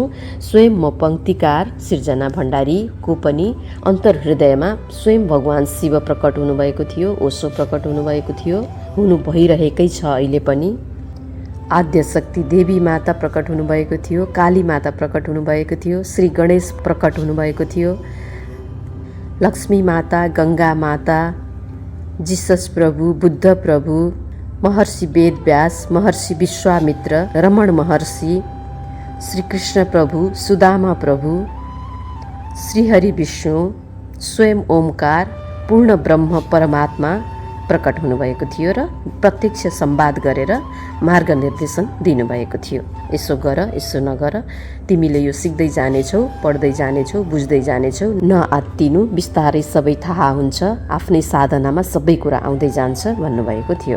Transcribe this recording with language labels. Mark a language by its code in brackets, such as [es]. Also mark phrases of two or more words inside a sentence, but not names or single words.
[ne] स्वयं म पङ्क्तिकार सिर्जना भण्डारीको पनि अन्तर्हृदयमा स्वयं भगवान शिव प्रकट हुनुभएको थियो, ओशो प्रकट हुनुभएको थियो, हुनु भइरहेकै छ अहिले पनि। आद्यशक्ति देवी माता प्रकट हुनुभएको थियो, काली माता प्रकट हुनुभएको थियो, श्री गणेश प्रकट हुनुभएको थियो, लक्ष्मी माता, गङ्गा माता, जिसस प्रभु, बुद्ध प्रभु, महर्षि वेदव्यास, महर्षि विश्वामित्र, रमण महर्षि, श्री कृष्ण प्रभु, सुदामा प्रभु, श्रीहरि विष्णु, स्वयं ओमकार, पूर्ण ब्रह्म परमात्मा प्रकट हुनुभएको थियो र प्रत्यक्ष संवाद गरेर मार्गनिर्देशन दिनुभएको थियो। यसो गर, यसो नगर, तिमीले यो सिक्दै जानेछौ, पढ्दै जानेछौ, बुझ्दै जानेछौ, नआत्तिनु, बिस्तारै सबै थाहा हुन्छ, आफ्नै साधनामा सबै कुरा आउँदै जान्छ भन्नुभएको थियो।